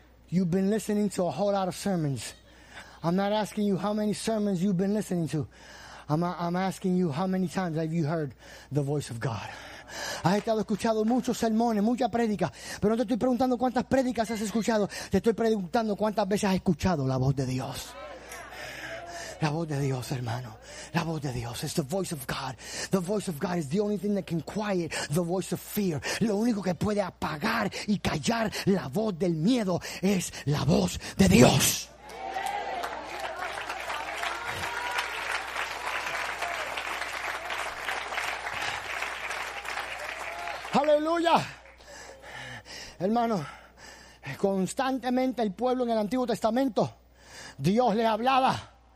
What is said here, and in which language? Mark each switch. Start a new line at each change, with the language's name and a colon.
English: You've been listening to a whole lot of sermons. I'm not asking you how many sermons you've been listening to. I'm asking you how many times have you heard the voice of God.
Spanish: Has estado escuchando muchos sermones, muchas prédicas, pero no te estoy preguntando cuántas prédicas has escuchado. Te estoy preguntando cuántas veces has escuchado la voz de Dios. La voz de Dios, hermano. La voz de Dios.
English: It's the voice of God. The voice of God is the only thing that can quiet the voice of fear.
Spanish: Lo único que puede apagar y callar la voz del miedo es la voz de Dios. Aleluya. Hermano, constantemente el pueblo en el Antiguo Testamento, Dios le hablaba.